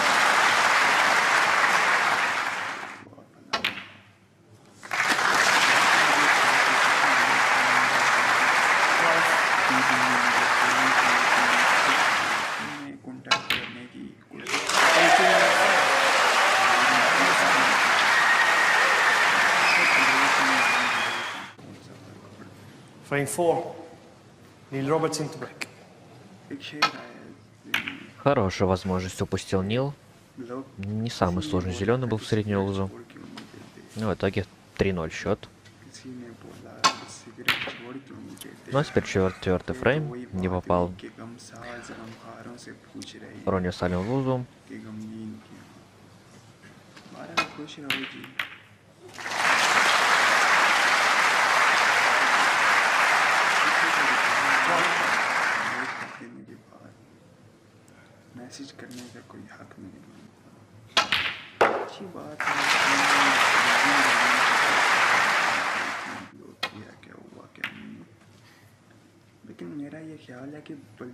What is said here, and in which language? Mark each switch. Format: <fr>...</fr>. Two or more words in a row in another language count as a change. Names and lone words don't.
<hi>कांटेक्ट करने की कोशिश</hi> <en>24. Neil Robertson to break.</en> <hi>एक शेर आया</hi> <ru>Хорошая возможность упустил Нил.</ru> <hi>लोग</hi> <ru>Не самый сложный зеленый был в среднюю лузу.</ru> <hi>छोड़ क्यों नहीं देते</hi> <ru>Ну, в итоге 3-0 счет.</ru> <hi>किसी ने बोला कि सिगरेट छोड़ क्यों नहीं देते</hi> <ru>Ну а теперь четвертый</ru> <hi>ये तो</hi> <ru>фрейм.</ru> <hi>वही</hi> <ru>Не</ru> <hi>बात</hi> <ru>попал.</ru> <hi>हुई कि गमसाज गमखारों से पूछ रही है</hi> <ru>Ронни оставил лузу.</ru> <hi>कि गमगीन क्यों हमारा खुश रहो जी देने के बाद मैसेज करने का कोई हक नहीं बनता अच्छी बात है किया क्या हुआ क्या नहीं लेकिन मेरा ये ख्याल है कि ब्लॉक</hi>